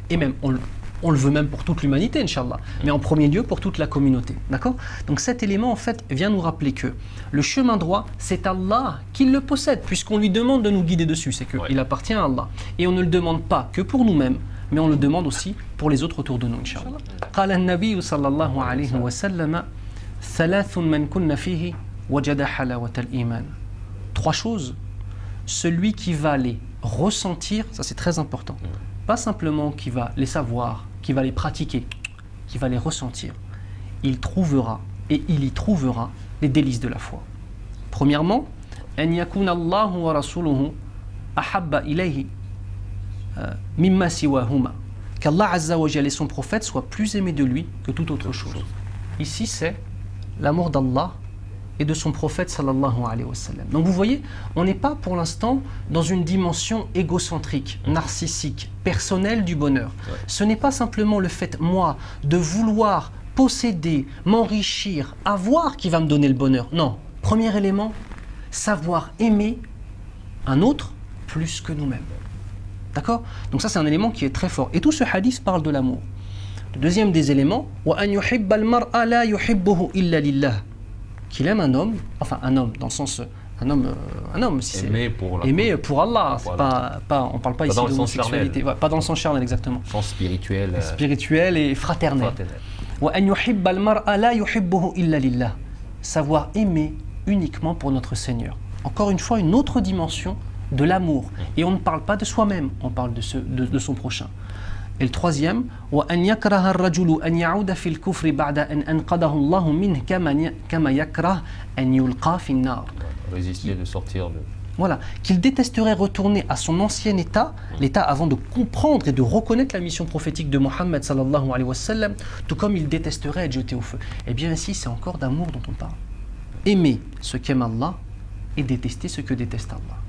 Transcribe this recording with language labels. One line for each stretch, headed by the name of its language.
French: Et même, on le veut même pour toute l'humanité, Inch'Allah, mais en premier lieu pour toute la communauté. D'accord? Donc cet élément, en fait, vient nous rappeler que le chemin droit, c'est Allah qui le possède, puisqu'on lui demande de nous guider dessus. C'est qu'il appartient à Allah. Et on ne le demande pas que pour nous-mêmes, mais on le demande aussi pour les autres autour de nous, Inch'Allah.
Arabic: قال النبي صلى الله عليه وسلم ثلاث من كن فيه وجد حلاوة الإيمان.
French: Trois choses. Celui qui va les ressentir, ça c'est très important. Pas simplement qui va les savoir, qui va les pratiquer, qui va les ressentir. Il trouvera et il y trouvera les délices de la foi. Premièrement,
Arabic: أن يكون الله ورسوله أحب إليه مما سواهما.
French: Qu'Allah Azza wa Jalla et son prophète soient plus aimés de lui que toute autre chose. Ici, c'est l'amour d'Allah et de son prophète sallallahu alayhi wa sallam. Donc vous voyez, on n'est pas pour l'instant dans une dimension égocentrique, narcissique, personnelle du bonheur. Ce n'est pas simplement le fait, moi, de vouloir posséder, m'enrichir, avoir qui va me donner le bonheur. Non. Premier élément, savoir aimer un autre plus que nous-mêmes. D'accord? Donc ça, c'est un élément qui est très fort. Et tout ce hadith parle de l'amour. Le deuxième des éléments,
Arabic: وَأَنْ يُحِبَّ الْمَرْءَ لَا يُحِبُّهُ إِلَّا لِلَّهِ.
French: Qu'il aime un homme, enfin un homme, dans le sens, un homme, si c'est aimer pour Allah. C'est pas, on ne parle pas ici d'homosexualité. Pas dans le sens charnel, exactement. Sens spirituel. Spirituel et fraternel.
Arabic: وَأَنْ يُحِبَّ الْمَرْءَ لَا يُحِبُّهُ إِلَّا لِلَّهِ.
French: Savoir aimer uniquement pour notre Seigneur. Encore une fois, une autre dimension de l'amour. Et on ne parle pas de soi-même, on parle de son prochain. Et le troisième,
Arabic: وأن يكره الرجل أن يعود في الكفر بعد أن أنقذه الله منه كما يكره أن يلقى في النار.
French: Résister de sortir de... Voilà, qu'il détesterait retourner à son ancien état, l'état avant de comprendre et de reconnaître la mission prophétique de Mohammed sallallahu alayhi wa sallam, tout comme il détesterait être jeté au feu. Eh bien ici, c'est encore d'amour dont on parle. Aimer ce qu'aime Allah et détester ce que déteste Allah.